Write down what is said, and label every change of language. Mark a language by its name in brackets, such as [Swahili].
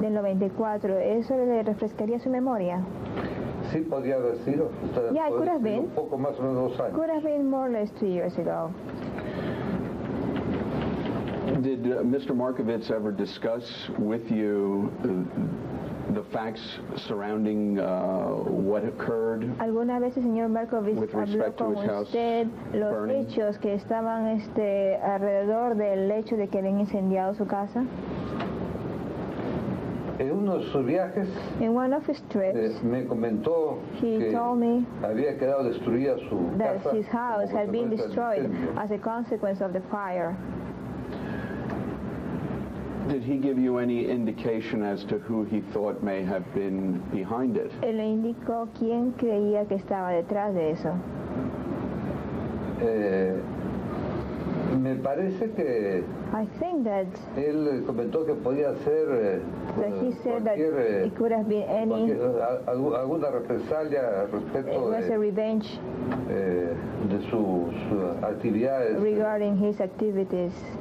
[Spanish] del 94, ¿eso le refrescaría su memoria? Sí, podría haber sido. [English] Yeah, it could have been. [Spanish] Un poco más o menos 2 años. [English] Could have been more or less 2 years ago. Did Mr. Markovitz ever discuss with you the the facts surrounding what occurred? [Spanish] ¿Alguna vez el señor Markovich habló con usted los hechos que estaban alrededor del hecho de que habían incendiado su casa? En uno de sus viajes, [English] In one of his trips, [Spanish] me comentó que [English] told me [Spanish] había quedado destruida su [English] that [Spanish] casa [English] his house [Spanish] como [English] had been [Spanish] consecuencia del [English] destroyed [Spanish] incendio. [English] as a consequence of the fire. Did he give you any indication as to who he thought may have been behind it? [Spanish] Él le indicó quién creía que estaba detrás de eso. Me parece que [English] I think that [Spanish] él comentó que podía ser [English] he said that it could have been any, [Spanish] alguna represalia [English] it [Spanish] respecto [English] was a revenge [Spanish] de sus actividades [English] regarding his activities